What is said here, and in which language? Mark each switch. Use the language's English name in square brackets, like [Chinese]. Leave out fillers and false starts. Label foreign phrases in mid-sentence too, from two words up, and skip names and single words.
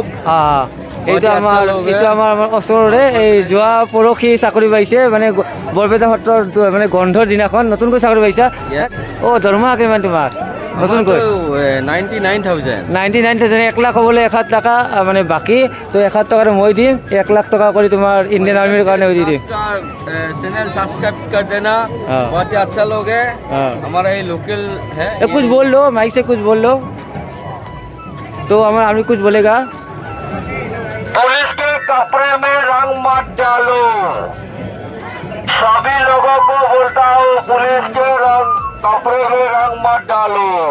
[Assamese] এইটো আমাৰ ওচৰৰে এই যোৱা পৰহি চাকৰি পাইছে, মানে বৰপেটা সত্ৰৰ মানে গন্ধৰ দিনাখন নতুনকৈ চাকৰি পাইছা। দৰমহা কিমান তোমাৰ নতুনকৈ? 99,000। 1 লাখ হ'বলৈ 1,000 টকা মানে বাকী। তো 1,000 টকাটো মই দিম, 1 লাখ টকা কৰি তোমাৰ ইণ্ডিয়ান আৰ্মিৰ কাৰণে দি দিম। [English] channel subscribe [Hindi] कर देना, बहुत ही अच्छा लोग है। हमारा ये लोकल है। कुछ बोल लो, माइक से कुछ बोल लो। तो हमारा आर्मी कुछ बोलेगा। पुलिस के कपड़े में रंग मत डालो। सभी लोगों को बोलता हूँ, पुलिस के कपड़े में रंग मत डालो।